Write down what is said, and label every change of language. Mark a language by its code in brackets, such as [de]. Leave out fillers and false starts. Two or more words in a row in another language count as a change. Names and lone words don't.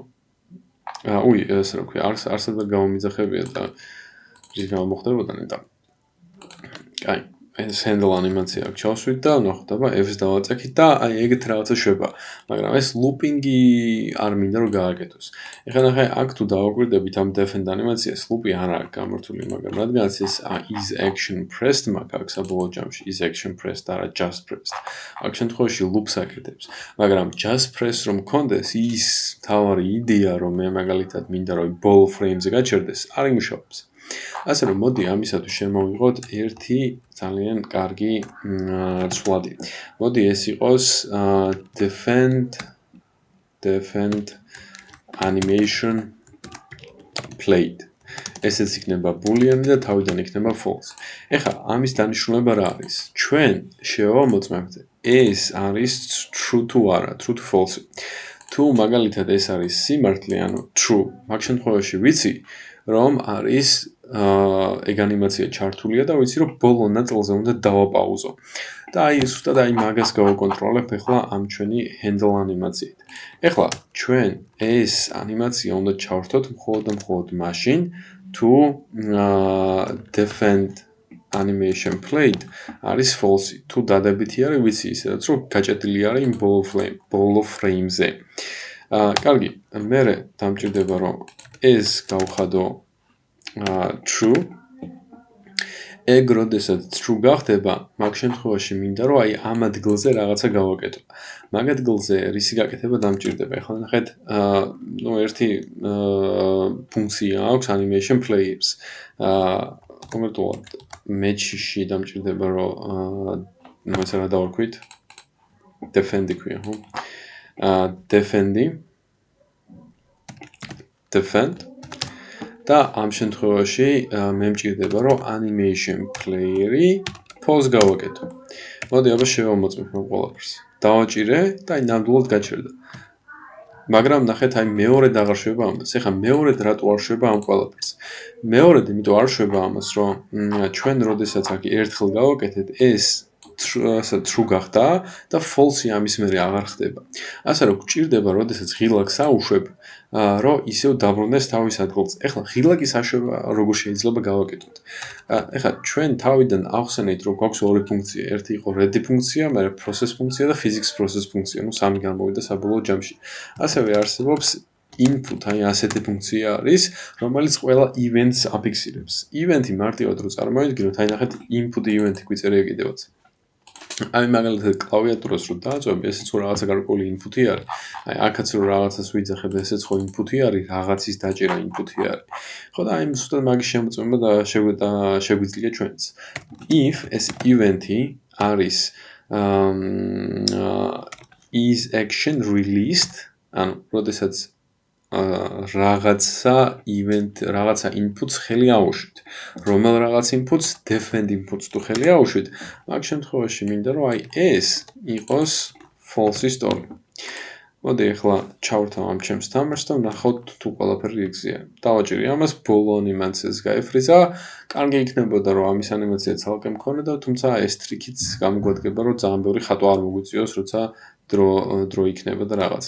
[ka] ესე რა ქვია, არსად ვერ გამომიძახებია და რის გამო მოხდებოდა ნეტა. კაი, ეს handle ანიმაცია აქ ჩავსვით და ნახდება F-ს დავაწექით და აი ეგეთ რაღაცა შვება. მაგრამ ეს looping-ი არ მინდა რომ გააკეთოს. ეხლა ნახე აქ თუ დავაკვირდებით ამ defend ანიმაციას loop-ი არ არის გამართული, მაგრამ რადგანაც ეს [en] is action pressed [ka] მაქვს აქ საბოლოო ჯამში [en] is action pressed [ka] არა [en] just pressed. [ka] აქ შემთხვევაში loop-ს აკეთებს. მაგრამ [en] just press [ka] რომ მქონდეს ის თავარი იდეა რომ მე მაგალითად მინდა რომ [en] ball frame- [ka] ზე გაჩერდეს, არ იმუშავებს. ასე რომ მოდი ამისათვის შემოვიღოთ ერთი ძალიან კარგი ცვლადი. მოდი ეს იყოს [en] defend animation played. [ka] ესეც იქნება boolean და თავიდან იქნება false. ეხლა ამის დანიშნულება რა არის? ჩვენ შევამოწმებთ ეს არის true თუ არა, true თუ false. თუ მაგალითად ეს არის სიმართლე, ანუ true, მაგ შემთხვევაში ვიცი რომ არის ეგ ანიმაცია ჩართულია და ვიცი რომ ბოლო ნაწილზე უნდა დავაპაუზო. და აი ზუსტად აი მაგას გავაკონტროლებ ახლა ამ ჩვენი handle ანიმაციით. ეხლა ჩვენ ეს ანიმაცია უნდა ჩავართოთ მხოლოდ და მხოლოდ მაშინ თუ [en] defend animation played [ka] არის false. თუ დადებითი არის ვიცი ისედაც რომ გაჭედილი არის იმ [en] ball frame- [ka] ზე. კარგი, მერე დამჭირდება რომ ეს გავხადო true. ეგ როდესაც true გახდება, მაგ შემთხვევაში მინდა რომ აი ამ ადგილზე რაღაცა გავაკეთო. მაგ ადგილზე რისი გაკეთება დამჭირდება. ეხლა ნახეთ, ერთი ფუნქცია აქვს [en] animation players. [ka] კონკრეტულად match-ში დამჭირდება რომ ეს რა დავარქვით? defend ქვია, ხო? defend და ამ შემთხვევაში მე მჭირდება რომ [en] animation player- [ka] ი pause გავაკეთო. მოდი აბა შევამოწმებ ამ ყველაფერს. დავაჭირე და აი ნამდვილად გაჩერდა. მაგრამ ნახეთ აი მეორედ აღარ შვება ამას. ეხლა მეორედ რატო არ შვება ამ ყველაფერს? მეორედ იმიტომ არ შვება ამას, რომ ჩვენ როდესაც აქ ერთხელ გავაკეთეთ ეს true გახდა და false ამის მერე აღარ ხდება. ასე რომ გჭირდება როდესაც ღილაკს აუშვებ, რომ ისევ დაბრუნდეს თავის ადგილზე. ეხლა ღილაკის აშვება როგორ შეიძლება გავაკეთოთ? ეხლა ჩვენ თავიდან ახსენეთ რომ გვაქვს ორი ფუნქცია. ერთი იყო ready ფუნქცია, მაგრამ process ფუნქცია და [en] physics process [ka] ფუნქცია. ნუ სამი გამოვიდა საბოლოო ჯამში. ასევე არსებობს input, აი ასეთი ფუნქცია არის, რომელიც ყველა events აფიქსირებს. event-ი მარტივად რო წარმოვიდგინოთ, აი ნახეთ [en] input event- [ka] ი გვიწერია კიდევაც. აი მაგალითად კლავიატურას რო დააწვევ, ესეც ხო რაღაცა გარკვეული input-ი არის. აი აქაც რო რაღაცას ვიძახებ, ესეც ხო input-ი არის, რაღაცის დაჭერა input-ი არის. ხო და აი ზუსტად მაგის შემოწმება და შეგვიძლია ჩვენც. [en] If ეს event-ი არის is action released, [ka] ანუ როდესაც რაღაცა inputs ხელი აუშვით. რომელ რაღაც inputs, [en] defend inputs [ka] თუ ხელი აუშვით, მაგ შემთხვევაში მინდა რომ აი ეს იყოს [en] false story. [ka] მოდი ახლა ჩავრთავ ამ ჩემს თამაშს და ვნახოთ თუ ყველაფერი რიგზია. დავაჭირი ამას, ბოლო ანიმაციას გაეფრიზა. კარგი იქნებოდა რომ ამის ანიმაცია ცალკე მქონოდა, თუმცა ეს ტრიკიც გამოგვადგება რომ ძალიან ბევრი ხატვა არ მოგვიწევს, როცა დრო იქნება და რაღაცა.